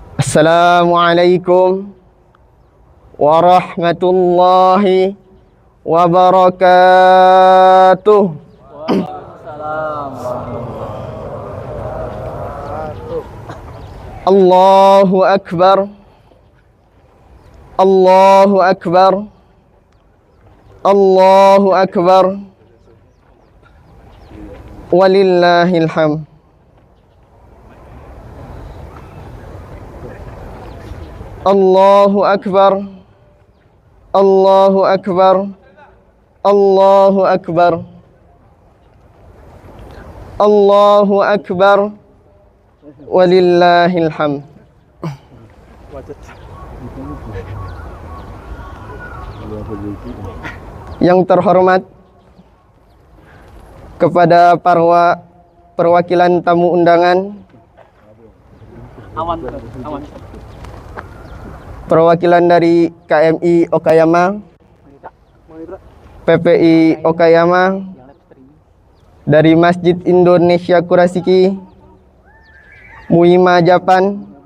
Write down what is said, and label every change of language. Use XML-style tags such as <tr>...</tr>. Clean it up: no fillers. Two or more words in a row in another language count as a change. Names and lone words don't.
<ar>السلام عليكم ورحمة الله وبركاته. الله أكبر. الله أكبر. الله أكبر. ولله الحمد. الله أكبر. الله أكبر. الله أكبر. الله أكبر. ولله الحمد.</ar> <id>Yang terhormat kepada para perwakilan tamu undangan, perwakilan dari KMI Okayama, PPI Okayama, dari Masjid Indonesia Kurashiki, Muhima Japan,</id>